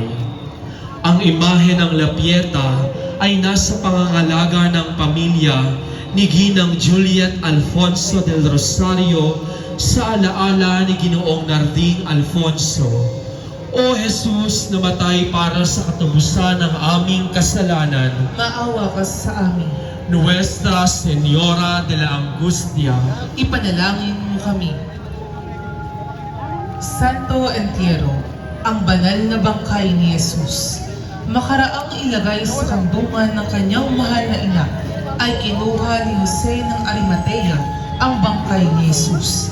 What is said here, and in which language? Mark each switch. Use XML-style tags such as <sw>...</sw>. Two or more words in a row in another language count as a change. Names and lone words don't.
<tl>Ang imahe ng La Pieta ay nasa pangangalaga ng pamilya ni Ginang Juliet Alfonso del Rosario sa alaala ni Ginoong Narding Alfonso. O Jesus, namatay para sa katubusan ng aming kasalanan, maawa ka sa amin. Nuestra Señora de la Angustia, Ipanalangin mo kami. Santo Entierro, ang banal na bangkay ni Jesus, makaraang ilagay sa kandungan ng kanyang mahal na ina, ay kinuha ni Jose ng Arimatea ang bangkay ni Jesus.</tl>